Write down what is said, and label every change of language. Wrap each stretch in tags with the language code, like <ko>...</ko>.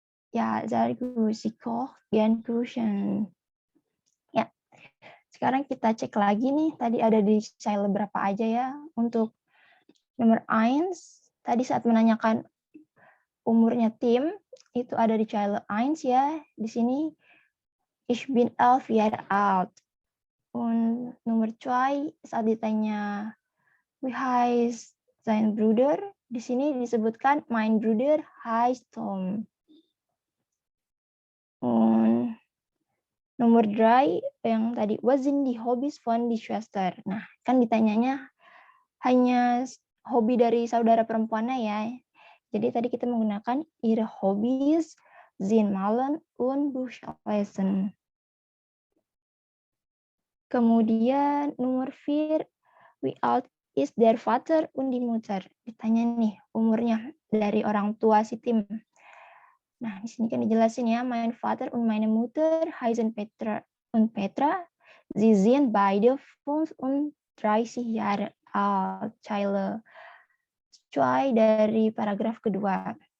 <de>Ya, sehr gut. Sie kocht gern Kuchen. Ya.</de> <id>Sekarang kita cek lagi nih. Tadi ada di Zeile berapa aja ya. Untuk nomor 1, tadi saat menanyakan umurnya Tim, itu ada di Zeile 1 ya. Di sini,</id> <de>ich bin 11 Jahre alt. Und</de> <id>nomor 2, saat ditanya,</id> <de>wie heißt sein Bruder?</de> <id>Di sini disebutkan,</id> <de>mein Bruder heißt Tom. Und</de> <id>nomor 3, yang tadi,</id> <de>was sind die Hobbys von die Schwester?</de> <id>Nah, kan ditanyanya hanya hobi dari saudara perempuannya ya. Jadi tadi kita menggunakan</id> <de>ihre Hobbys sind Malen und Bücherlesen.</de> <id>Kemudian nomor 4,</id> <de>wie alt ist der Vater und die Mutter?</de> <id>Ditanya nih umurnya dari orang tua si Tim. Nah, di sini kan dijelasin ya,</id> <de>mein Vater und meine Mutter heißen Petra und Petra. Sie sind beide 35 Jahre alt.</de> <id>Zeile 2 dari paragraf kedua.</id>